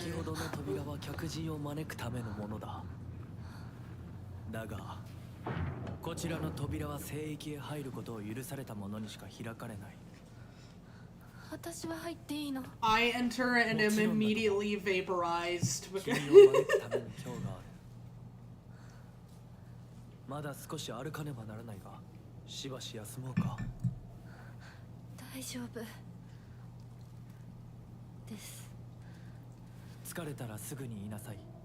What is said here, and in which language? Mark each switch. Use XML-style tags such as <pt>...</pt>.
<ja>先ほどの扉は客人を招くためのものだ。だが、こちらの扉は聖域へ入ることを許された者にしか開かれない。私は入っていいの？</ja> <en>I enter and am immediately vaporized.</en> <ja>君を招くための今日がある。まだ少し歩かねばならないが、しばし休もうか。大丈夫です。疲れたらすぐに言いなさい。</ja>